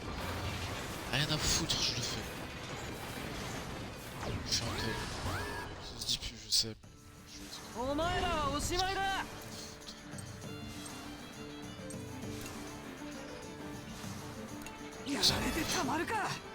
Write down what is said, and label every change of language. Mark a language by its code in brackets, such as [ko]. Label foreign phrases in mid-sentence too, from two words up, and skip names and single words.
[fr] Rien à foutre, je le fais. Je suis un peu... Ça se dit plus, je sais. [ja] うお前らはおしまいだやられてたまるか